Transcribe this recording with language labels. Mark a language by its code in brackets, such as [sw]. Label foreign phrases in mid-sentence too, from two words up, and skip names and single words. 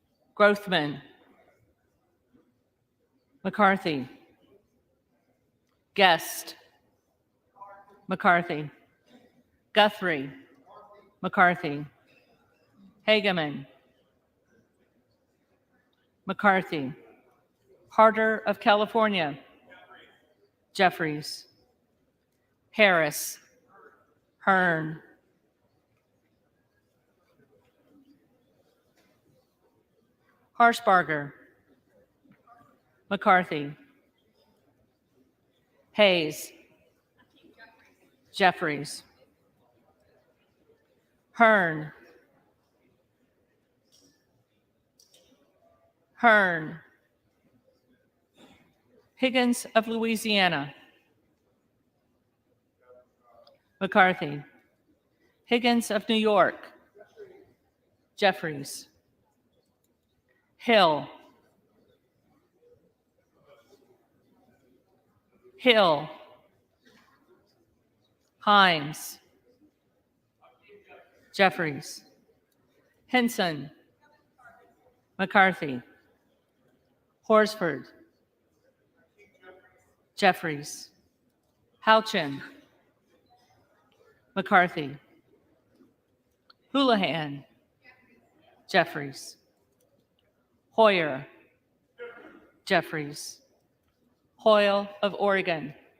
[en] Grothman, McCarthy, Guest, McCarthy, Guthrie, McCarthy, Hageman, McCarthy, Harder of California, Jeffries, Harris, Hearn, Harshbarger, McCarthy, Hayes, Jeffries, Hearn, Hearn, Higgins of Louisiana, McCarthy, Higgins of New York, Jeffries, Hill, Hill, Himes, Jeffries, Henson, McCarthy, Horsford, Jeffries, Houchin, McCarthy, Houlihan, Jeffries, Hoyer, Jeffries, Hoyle of Oregon,